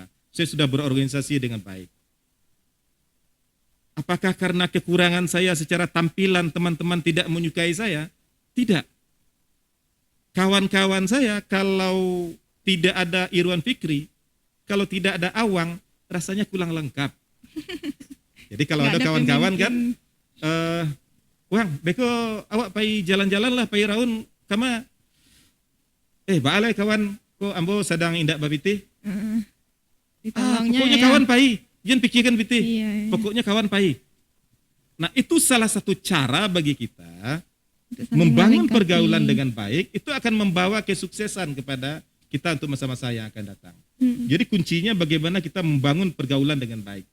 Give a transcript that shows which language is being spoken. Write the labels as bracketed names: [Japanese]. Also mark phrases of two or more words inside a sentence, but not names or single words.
[Indonesian] Saya sudah berorganisasi dengan baik. Apakah karena kekurangan saya secara tampilan teman-teman tidak menyukai saya? Tidak. Kawan-kawan saya kalau tidak ada Irwan Fikri, kalau tidak ada Awang, rasanya kurang lengkap. Jadi kalau nggak ada kawan-kawan kan, pemimpin. [Minangkabau] Wang, beko awak pai jalan-jalan lah, pai raun, kama, baalai kawan, ko ambo sedang indak babiti. [Indonesian] Ditolongnya Pokoknya ya. [Minangkabau] kawan pai, jangan pikirkan biti. [Indonesian] Iya, iya. [Minangkabau] Pokoknya kawan pai. [Indonesian] Nah itu salah satu cara bagi kita Untuk saling membangun melengkapi. pergaulan dengan baik, itu akan membawa kesuksesan kepada kita untuk masa-masa yang akan datang. Jadi kuncinya bagaimana kita membangun pergaulan dengan baik.